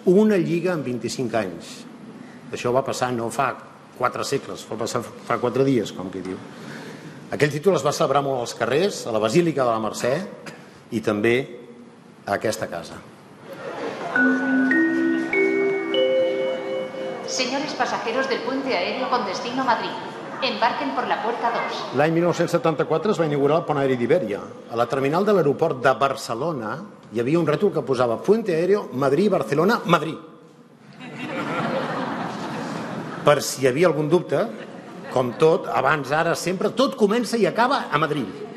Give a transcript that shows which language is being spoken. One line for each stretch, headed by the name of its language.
Catalan: Una lliga en 25 anys. Això va passar no fa 4 segles, va passar fa 4 dies, com qui diu. Aquell títol es va celebrar molt als carrers, a la Basílica de la Mercè, i també a aquesta casa.
Spanish: Señores pasajeros del puente aéreo con destino Madrid, embarquen por la puerta 2.
Catalan: L'any 1974 es va inaugurar el pont aeri d'Ibèria. A la terminal de l'aeroport de Barcelona hi havia un rètol que posava
Spanish: Puente aéreo Madrid-Barcelona, Madrid.
Catalan: Per si hi havia algun dubte, com tot, abans, ara, sempre, tot comença i acaba a Madrid.